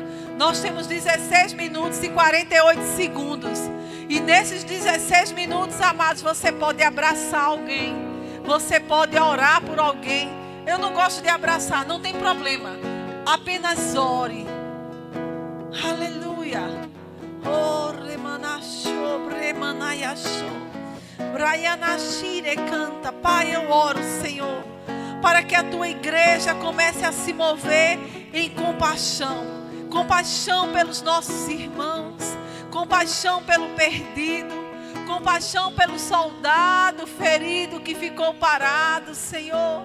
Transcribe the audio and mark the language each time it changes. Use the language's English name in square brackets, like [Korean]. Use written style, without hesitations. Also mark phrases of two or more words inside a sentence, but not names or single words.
[Portuguese] Nós temos 16 minutos e 48 segundos. E nesses 16 minutos, amados, você pode abraçar alguém. Você pode orar por alguém. Eu não gosto de abraçar, não tem problema. Apenas ore. Aleluia. Oh, remanachou, remanaiachou. Braianashire canta. Pai, eu oro, Senhor, para que a tua igreja comece a se mover em compaixão. Compaixão pelos nossos irmãos. Compaixão pelo perdido. Compaixão pelo soldado ferido que ficou parado, Senhor.